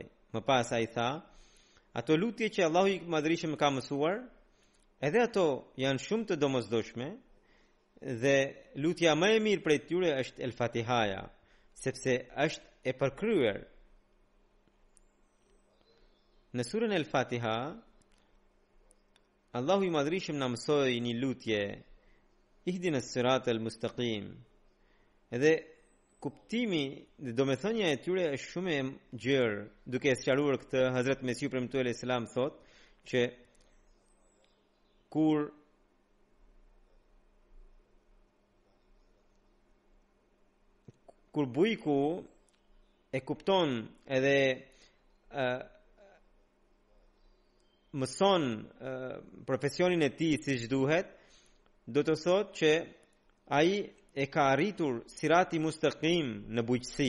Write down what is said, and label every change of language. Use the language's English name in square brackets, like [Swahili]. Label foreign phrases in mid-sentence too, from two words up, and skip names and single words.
[Albanian] Më pas ai tha, ato lutje që Allahu i Madhërisëm ka mësuar, edhe ato janë shumë të domosdoshme, dhe lutja më e mirë prej tyre është El Fatihaja, sepse është e përkryer. Në surën El Fatiha, Allahu i Madhërisëm na mësoi një lutje, [Arabic] اهدنا الصراط المستقيم. [Albanian] Edhe kuptimi dhe domethënia e tyre është shumë e gjerë. Duke sqaruar këtë, Hazrat Mesihu premtuar [Arabic] عليه السلام [Albanian] thot që kur bujku e kupton edhe mëson profesionin e tij siç duhet, do të thotë që ai e ka arritur [Arabic] صراط مستقيم [Albanian] në bujqësi.